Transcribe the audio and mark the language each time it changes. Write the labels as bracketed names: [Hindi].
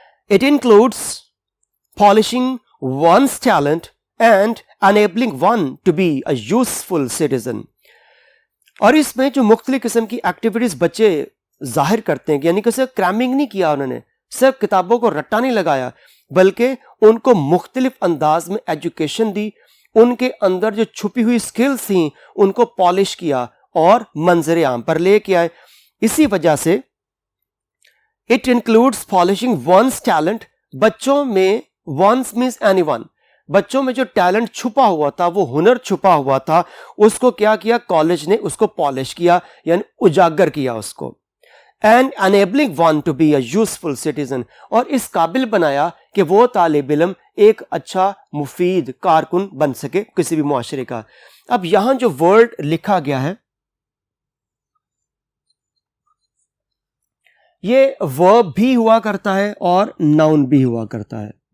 [English] It includes polishing one's talent and enabling one to be a useful citizen. [Urdu] اور اس میں جو مختلف قسم کی ایکٹیویٹیز بچے ظاہر کرتے ہیں یعنی کہ صرف کریمنگ نہیں کیا انہوں نے صرف کتابوں کو رٹا نہیں لگایا بلکہ ان کو مختلف انداز میں ایجوکیشن دی ان کے اندر جو چھپی ہوئی سکلز تھیں ان کو پالش کیا اور منظر عام پر لے کے آئے. اسی وجہ سے [English] It includes polishing one's talent. [Urdu] بچوں میں ونس مینس اینی ون بچوں میں جو ٹیلنٹ چھپا ہوا تھا وہ ہنر چھپا ہوا تھا اس کو کیا کیا کالج نے اس کو پالش کیا یعنی اجاگر کیا اس کو. [English] And enabling one to be a useful citizen. [Urdu] اور اس قابل بنایا کہ وہ طالب علم ایک اچھا مفید کارکن بن سکے کسی بھی معاشرے کا. اب یہاں جو ورڈ لکھا گیا ہے یہ verb بھی ہوا کرتا ہے اور noun بھی ہوا کرتا ہے.